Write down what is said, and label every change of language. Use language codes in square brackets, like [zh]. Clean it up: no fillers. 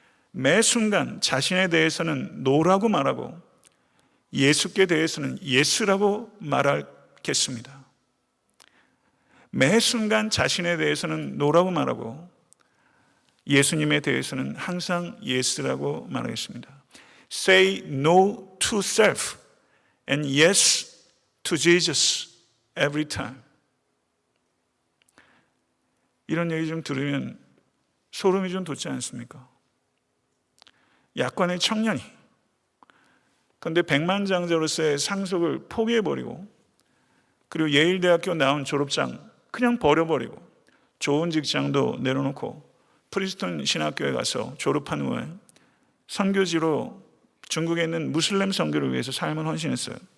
[ko] 매 순간 자신에 대해서는 노라고 말하고 예수께 대해서는 예스라고 말하겠습니다. 매 순간 자신에 대해서는 노라고 말하고 예수님에 대해서는 항상 예스라고 말하겠습니다. [en] Say no to self and yes to Jesus every time. [ko] 이런 얘기 좀 들으면 소름이 좀 돋지 않습니까? 약관의 청년이, 그런데 백만장자로서의 상속을 포기해버리고, 그리고 예일대학교 나온 졸업장 그냥 버려버리고, 좋은 직장도 내려놓고 프리스턴 신학교에 가서 졸업한 후에 선교지로 중국에 있는 무슬림 선교를 위해서 삶을 헌신했어요.